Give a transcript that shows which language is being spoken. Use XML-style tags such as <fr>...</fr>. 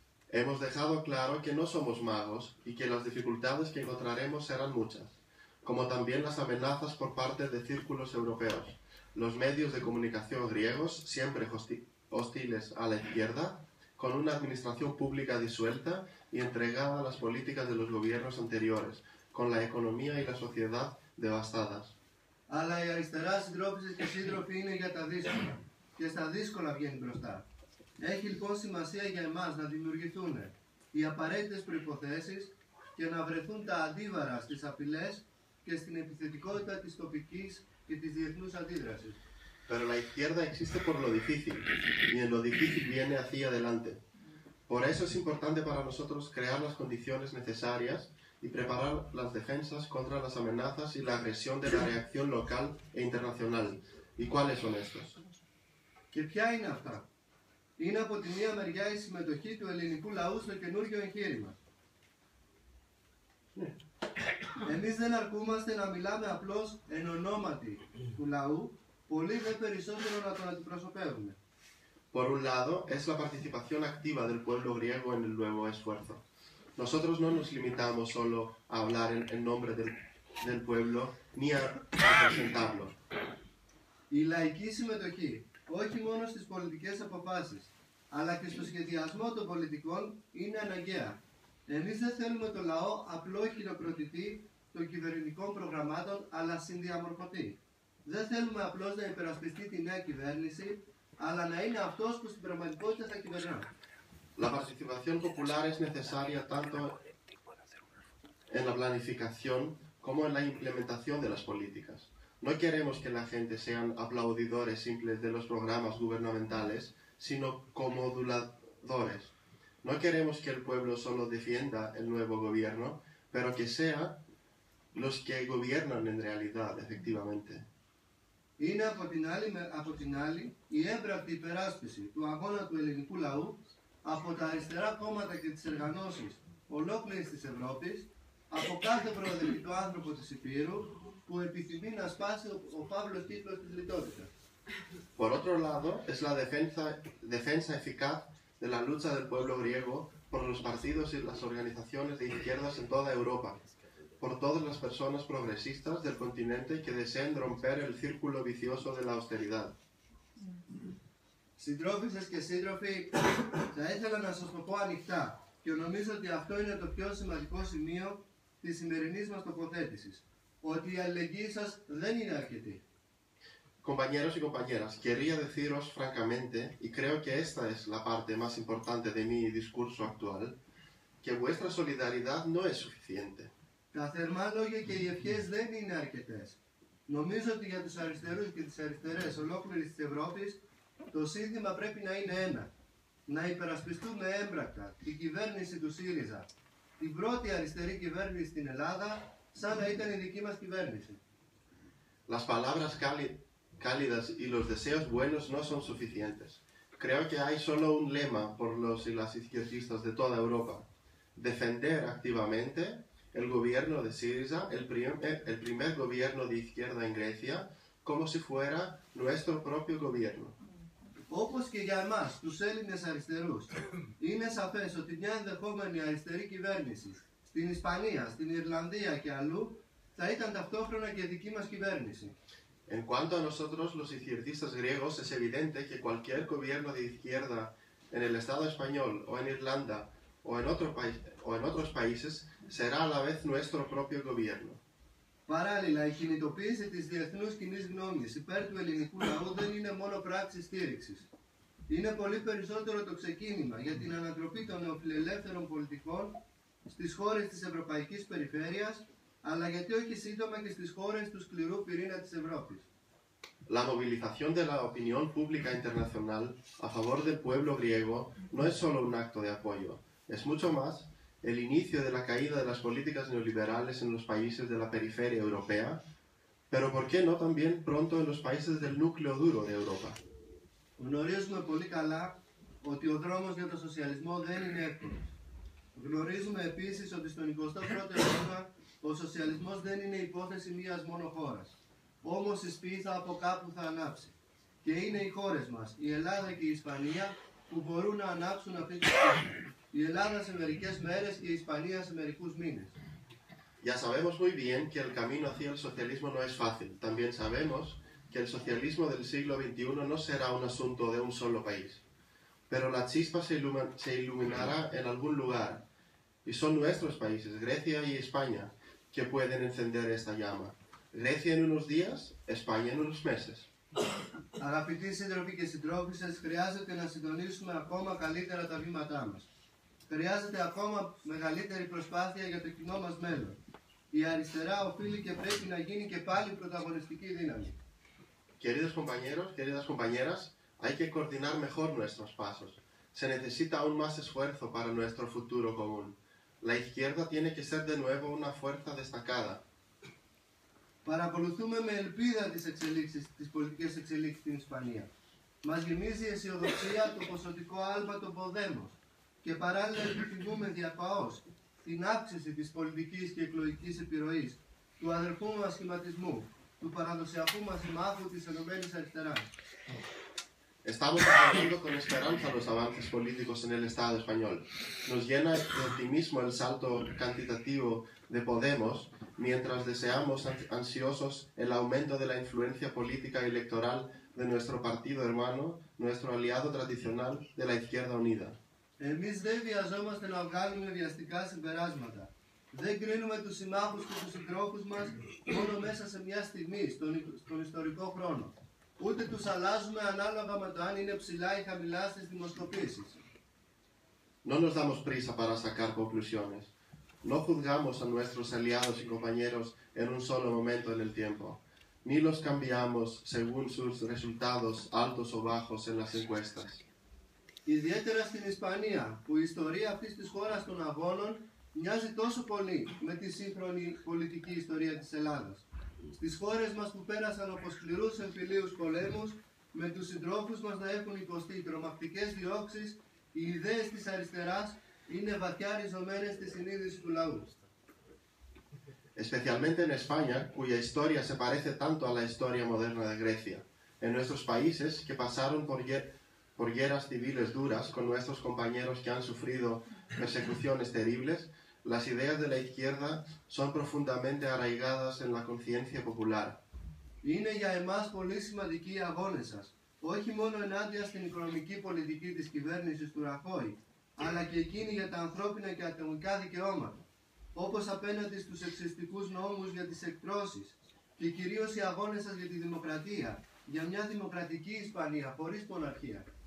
<es>Hemos dejado claro que no somos magos y que las dificultades que encontraremos serán muchas, como también las amenazas por parte de círculos europeos, los medios de comunicación griegos, siempre hostiles a la izquierda, con una administración pública disuelta y entregada a las políticas de los gobiernos anteriores, con la economía y la sociedad devastadas.</es> <el>Αλλά η αριστερά συντρόφισσες και σύντροφοι είναι για τα δύσκολα και στα δύσκολα βγαίνει μπροστά. Έχει λοιπόν σημασία για εμάς να δημιουργηθούν οι απαραίτητες προϋποθέσεις και να βρεθούν τα αντίβαρα στις απειλές και στην επιθετικότητα της τοπικής και της διεθνούς αντίδρασης.</el> <es>Pero la izquierda existe por lo difícil, y en lo difícil viene hacia adelante. Por eso es importante para nosotros crear las condiciones necesarias y preparar las defensas contra las amenazas y la agresión de la reacción local e internacional. ¿Y cuáles son estos?</es> <el>Και ποια είναι αυτά? Είναι από τη μία μεριά η συμμετοχή του ελληνικού λαού στο καινούργιο εγχείρημα. Εμείς δεν αρκούμαστε να μιλάμε απλώς εν ονόματι του λαού, πολύ δε περισσότερο να τον αντιπροσωπεύουμε.</el> <es>Por un lado, es la participación activa del pueblo griego en el nuevo esfuerzo. Nosotros no nos limitamos solo a hablar en nombre del pueblo, ni a representarlo.</es> <el>Η λαϊκή συμμετοχή, όχι μόνο στις πολιτικές αποφάσεις, αλλά και στο σχεδιασμό των πολιτικών, είναι αναγκαία. Εμείς δεν θέλουμε το λαό απλό χειροκροτητή των κυβερνητικών προγραμμάτων, αλλά συνδιαμορφωτή. Δεν θέλουμε απλώς να υπερασπιστεί τη νέα κυβέρνηση, αλλά να είναι αυτός που στην πραγματικότητα θα κυβερνά.</el> <es>La participación popular es necesaria tanto en la planificación como en la implementación de las políticas. No queremos que la gente sean aplaudidores simples de los programas gubernamentales, sino comoduladores. No queremos que el pueblo solo defienda el nuevo gobierno, pero que sean los que gobiernan en realidad, efectivamente.</es> <el>Είναι από την άλλη η έμπρακτη υπεράσπιση του αγώνα του ελληνικού λαού από τα αριστερά κόμματα και τις οργανώσεις ολόκληρης της Ευρώπης, από κάθε προοδευτικό άνθρωπο της Υπήρου που επιθυμεί να σπάσει ο φαύλος κύκλος της λιτότητας.</el> <es>Por otro lado, es la defensa eficaz de la lucha del pueblo griego por los partidos y las organizaciones de izquierdas en toda Europa, por todas las personas progresistas del continente que deseen romper el círculo vicioso de la austeridad.</es> <el>Συντρόφισσες και σύντροφοι, θα ήθελα να σας το πω ανοιχτά και νομίζω ότι αυτό είναι το πιο σημαντικό σημείο της σημερινής μας τοποθέτησης, ότι η αλληλεγγύη σας δεν είναι αρκετή.</el> <es>Compañeros y compañeras, querría deciros francamente, y creo que esta es la parte más importante de mi discurso actual, que vuestra solidaridad no es suficiente.</es> <el>Τα θερμά λόγια και οι ευχές δεν είναι αρκετές. Νομίζω ότι για τους αριστερούς και τις αριστερές ολόκληρης της Ευρώπης το σύνθημα πρέπει να είναι ένα. Να υπερασπιστούμε έμπρακτα την κυβέρνηση του ΣΥΡΙΖΑ, την πρώτη αριστερή κυβέρνηση στην Ελλάδα, σαν να ήταν η δική μας κυβέρνηση.</el> <es>Las palabras cálidas y los deseos buenos no son suficientes. Creo que hay solo un lema por los y las izquierdistas de toda Europa. Defender activamente el gobierno de Syriza, el primer gobierno de izquierda en Grecia, como si fuera nuestro propio gobierno.</es> <el>Όπως και για εμάς, τους Έλληνες αριστερούς, είναι σαφές ότι μια ενδεχόμενη αριστερή κυβέρνηση στην Ισπανία, στην Ιρλανδία και αλλού, θα ήταν ταυτόχρονα και δική μας κυβέρνηση.</el> <es>En cuanto a nosotros, los izquierdistas griegos, es evidente que cualquier gobierno de izquierda en el Estado español o en Irlanda o en otros países será a la vez nuestro propio gobierno.</es> <el>Παράλληλα, η κινητοποίηση της διεθνούς κοινής γνώμης υπέρ του ελληνικού λαού δεν είναι μόνο πράξη στήριξης. Είναι πολύ περισσότερο το ξεκίνημα για την ανατροπή των νεοφιλελεύθερων πολιτικών στις χώρες της Ευρωπαϊκής Περιφέρειας, αλλά γιατί όχι σύντομα και στις χώρες του σκληρού πυρήνα της Ευρώπης.</el> <es>La movilización de la opinión pública internacional a favor del pueblo griego no es solo un acto de apoyo, es mucho más el inicio de la caída de las políticas neoliberales en los países de la periferia europea, pero ¿por qué no también pronto en los países del núcleo duro de Europa?</es> <el>Γνωρίζουμε πολύ καλά ότι ο δρόμος για το σοσιαλισμό δεν είναι εύκολος. Γνωρίζουμε επίσης ότι στον 21ο αιώνα ο σοσιαλισμός δεν είναι υπόθεση μίας μόνο χώρας. Όμως η σπίθα από κάπου θα ανάψει. Και είναι οι χώρες μας, η Ελλάδα και η Ισπανία, που μπορούν να ανάψουν αυτή τη σπίθα. Η Ελλάδα σε μερικές μέρες και η Ισπανία σε μερικούς μήνες.</el> <es>Ya sabemos muy bien que el camino hacia el socialismo no es fácil. También sabemos que el socialismo del siglo XXI no será un asunto de un solo país. Pero la chispa se iluminará en algún lugar. Y son nuestros países, Grecia y España, que pueden encender esta llama. Grecia en unos días, España en unos meses.</es> <el>Αγαπητοί σύντροφοι και συντρόφισσες, χρειάζεται να συντονίσουμε ακόμα καλύτερα τα βήματά μας. Χρειάζεται ακόμα μεγαλύτερη προσπάθεια για το κοινό μας μέλλον. Η αριστερά οφείλει και πρέπει να γίνει και πάλι πρωταγωνιστική δύναμη.</el> <es>Queridos compañeros, queridas compañeras, hay que coordinar mejor nuestros pasos. Se necesita aún más esfuerzo para nuestro futuro común. La izquierda tiene que ser de nuevo una fuerza destacada.</es> <el>Παρακολουθούμε με ελπίδα τις πολιτικές εξελίξεις στην Ισπανία. Μας γεμίζει η αισιοδοξία το ποσοτικό άλμα των Podemos και παράλληλα επιθυμούμε διακαώς την αύξηση της πολιτικής και εκλογικής επιρροής του αδερφού μας σχηματισμού, του παραδοσιακού μας συμμάχου της Ενωμένης Αριστεράς.</el> <es>Estamos aplaudiendo con esperanza los avances políticos en el Estado español. Nos llena de optimismo el salto cuantitativo de Podemos, mientras deseamos ansiosos el aumento de la influencia política y electoral de nuestro partido hermano, nuestro aliado tradicional de la Izquierda Unida.</es> <el>Εμείς δεν βιαζόμαστε να βγάλουμε βιαστικά συμπεράσματα. Δεν κρίνουμε τους συμμάχους και τους συντρόφους μας μόνο μέσα σε μια στιγμή, στον ιστορικό χρόνο. Ούτε τους αλλάζουμε ανάλογα με το αν είναι ψηλά ή χαμηλά στις δημοσκοπήσεις.</el> <es>No nos damos prisa para sacar conclusiones. No juzgamos a nuestros aliados y compañeros en un solo momento en el tiempo, ni los cambiamos según sus resultados altos o bajos en las encuestas.</es> <el>Ιδιαίτερα στην Ισπανία, που η ιστορία αυτής της χώρας των αγώνων μοιάζει τόσο πολύ με τη σύγχρονη πολιτική ιστορία της Ελλάδας. Στις χώρες μας που πέρασαν από σκληρούς εμφυλίους πολέμους, με τους συντρόφους μας να έχουν υποστεί τρομακτικές διώξεις, οι ιδέες της αριστεράς είναι βαθιά ριζωμένες στη συνείδηση του λαού.</el> <es>Especialmente en España, cuya historia se parece tanto a la historia moderna de Grecia. En nuestros países que pasaron por guerras civiles duras con nuestros compañeros que han sufrido persecuciones terribles, las ideas de la izquierda son profundamente arraigadas en la conciencia popular.</es> <el>Είναι για εμάς πολύ σημαντικοί οι αγώνες σας, όχι μόνο ενάντια στην οικονομική πολιτική της κυβέρνησης του Ραχώη, αλλά και εκείνη για τα ανθρώπινα και ατομικά δικαιώματα, όπως απέναντι στους εξιστικούς νόμους για τις εκτρώσεις και κυρίως οι αγώνες σας για τη δημοκρατία, για μια δημοκρατική Ισπανία χωρίς μοναρχία.</el>